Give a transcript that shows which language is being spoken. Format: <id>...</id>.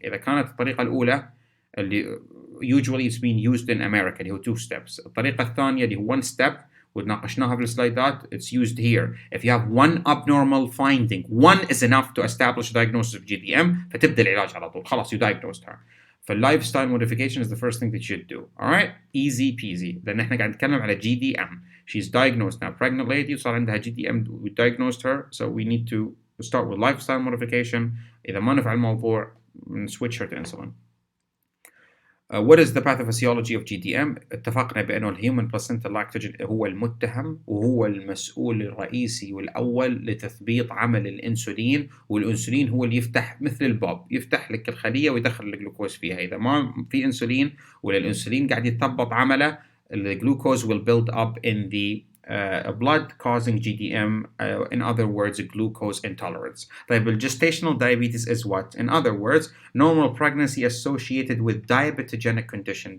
<ar>إذا كانت الطريقة الأولى اللي</ar> <en>usually it's being used in America</en> <ar>اللي هو</ar> <en>2 steps.</en> <ar>الطريقة الثانية اللي هو 1 step وناقشناها في السلايدات.</ar> <en>It's used here. If you have one abnormal finding, one is enough to establish a diagnosis of GDM</en> <ar>فتبدأ العلاج على طول. خلاص</ar> <en>you diagnosed her. فاللايفستايل modification is the first thing that you should do. Alright? Easy peasy.</en> <ar>لأن احنا قاعد نتكلم على GDM.</ar> <en>She's diagnosed now. Pregnant lady</en> <ar>وصار عندها</ar> <en>GDM. We diagnosed her. So we need to start with lifestyle modification.</en> <ar>إذا ما نفع الموضوع</ar> <en>switch her to insulin. What is the pathophysiology of GDM?</en> <ar>اتفقنا بأنه الهيومن بلاسنتا لاكتوجين هو المتهم وهو المسؤول الرئيسي والأول لتثبيط عمل الأنسولين، والأنسولين هو اللي يفتح مثل الباب، يفتح لك الخلية ويدخل الجلوكوز فيها. إذا ما في أنسولين ولا الأنسولين قاعد يتثبط عمله الجلوكوز</ar> <en>will build up in the blood causing GDM, in other words glucose intolerance.</en> <ar>طيب</ar> <en>gestational diabetes is what? In other words normal pregnancy associated with diabetogenic condition.</en>